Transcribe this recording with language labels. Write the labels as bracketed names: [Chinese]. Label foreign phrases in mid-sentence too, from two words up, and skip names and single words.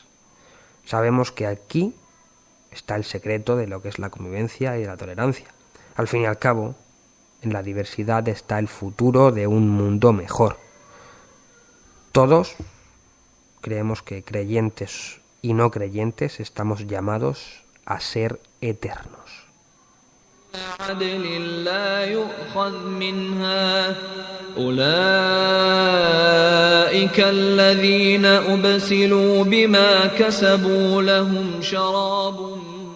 [Spanish] Sabemos que aquí está el secreto de lo que es la convivencia y la tolerancia. Al fin y al cabo, en la diversidad está el futuro de un mundo mejor. Todos creemos que creyentes y no creyentes estamos llamados a ser eternos. [Arabic] عدل لا يؤخذ منها أولئك الذين أبسلوا بما كسبوا لهم شراب